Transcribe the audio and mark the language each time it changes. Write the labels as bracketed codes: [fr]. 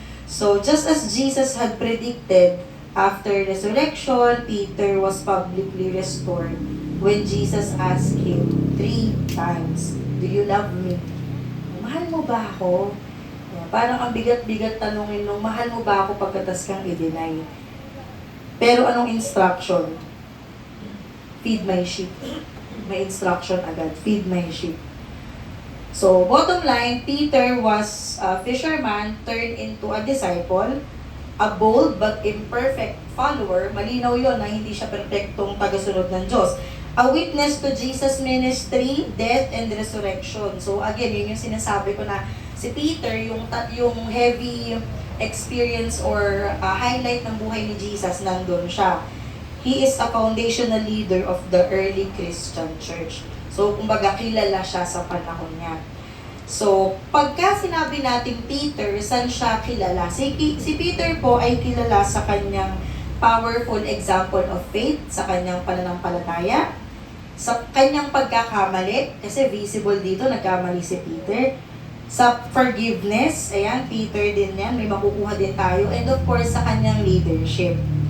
[en] So, just as Jesus had predicted, after resurrection, Peter was publicly restored when Jesus asked him 3 times, "Do you love me?" [tl] Mahal mo ba ako? Parang ang bigat-bigat tanungin nung, mahal mo ba ako pagkatas kang i-deny? Pero anong [en] instruction? Feed my sheep. [tl] May [en] instruction [tl] agad, [en] feed my sheep. So, bottom line, Peter was a fisherman turned into a disciple, a bold but imperfect follower. [tl] Malinaw yon na hindi siya perfectong tagasunod ng Diyos. [en] A witness to Jesus' ministry, death, and resurrection. [tl] So, again, yun yung sinasabi ko na si Peter, yung heavy experience or highlight ng buhay ni Jesus, nandun siya. [en] He is a foundational leader of the early Christian church. [tl] So, kumbaga, kilala siya sa panahon niya. So, pagka sinabi natin Peter, saan siya kilala? Si Peter po ay kilala sa kanyang [en] powerful example of faith, [tl] sa kanyang pananampalataya, sa kanyang pagkakamali, kasi visible dito, nagkamali si Peter, sa forgiveness, ayan, Peter din yan, may makukuha din tayo, [en] and of course, [tl] sa kanyang leadership.